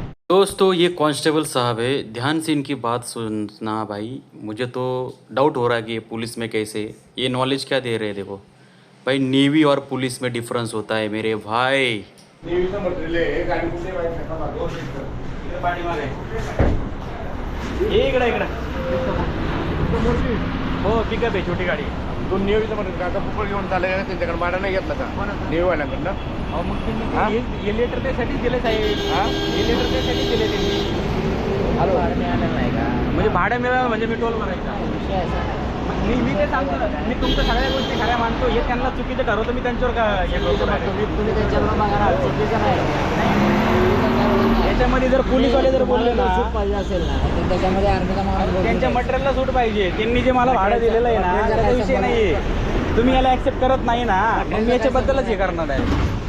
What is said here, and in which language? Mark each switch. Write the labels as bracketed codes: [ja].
[hi] दोस्तों ये कांस्टेबल साहब है, ध्यान से इनकी बात सुनना भाई। मुझे तो डाउट हो रहा है कि ये पुलिस में कैसे ये नॉलेज क्या दे रहे हैं। देखो भाई, नेवी और पुलिस में डिफरेंस होता है मेरे भाई। [mr] नेवीचा मटेरियल आहे, गाडी कुठे माहिती आहे का? 2 सेकंद इकडे पाठीमागे इकडे इकडे हो पिकअप आहे, छोटी गाडी। 2 नेवीचं मटेरियल आता पुपळ घेऊन चालले का? त्यांच्याकडे भाडा नाही घेतला का नेवीवाल्यांकडनं? मग हे लेटर त्यासाठी दिले साहेब। हे लेटर त्यासाठी दिले त्यांनी। भाडं मिळालं नाही का? म्हणजे भाडं मिळालं म्हणजे मी टोल भरायचा. विषय असा आहे. मी ते सांगतो ना, मी तुमच्या सगळ्या गोष्टी खऱ्या मानतो. हे त्यांना चुकीचं ठरवतं, मी त्यांच्यावर का हे करतो direct. तुम्ही त्यांच्याबरोबर बघा ना, चुकीचं नाही. याच्यामध्ये जर पोलीसवाले जर बोलले ना, सूट पाहिजे असेल ना, तर त्याच्यामध्ये आर्मीचा माणूस बोलतो. त्यांच्या मटेरियलला सूट पाहिजे. त्यांनी जे मला भाडं दिलेलं आहे ना, त्याचा विषय नाहीये. तुम्ही याला ऍक्सेप्ट करत नाही ना, मग मी याच्याबद्दलच हे करणार आहे.